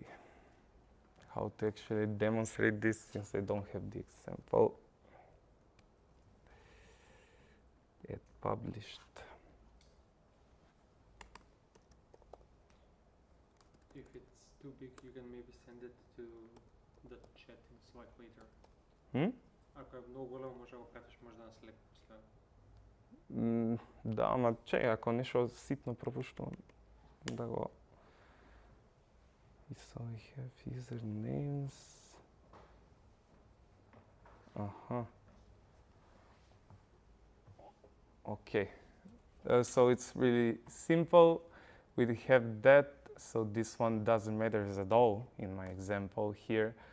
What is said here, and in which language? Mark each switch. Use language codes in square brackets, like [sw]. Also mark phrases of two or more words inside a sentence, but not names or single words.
[en] How to actually demonstrate this since I don't have the example. It published. If it's too big, you can maybe send it to the chat in Slack later. [bg] Ако е много голям, може да го пратиш може да на Slack после. Да, ама чекай, ако нещо ситно пропущам, да го... [en] So I have usernames. Okay. So it's really simple. We have that. So this one doesn't matter at all in my example here.